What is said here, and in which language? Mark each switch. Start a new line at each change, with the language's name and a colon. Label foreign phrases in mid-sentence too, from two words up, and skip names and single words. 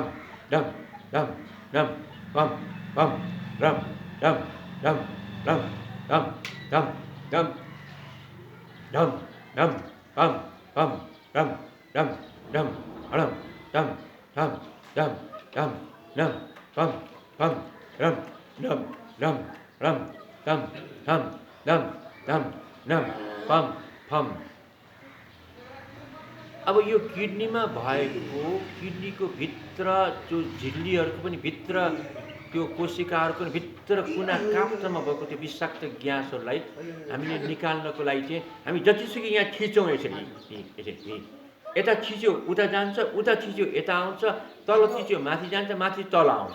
Nepali: डम डम डम पम पम, रम डम डम रम डम डम डम डम डम पम पम, रम डम डम अडम डम डम डम डम डम पम पम, रम डम डम रम डम डम डम डम डम पम फम। अब यो किडनीमा भएको, किडनीको भित्र जो झिल्लीहरूको पनि भित्र त्यो कोशिकाहरूको पनि भित्र कुना काप्चामा भएको त्यो विषाक्त ग्यासहरूलाई हामीले निकाल्नको लागि चाहिँ हामी जतिसुकै यहाँ थिचौँ, यसरी यता थिच्यो उता जान्छ, उता थिच्यो यता आउँछ, तल थिच्यो माथि जान्छ, माथि तल आउँछ।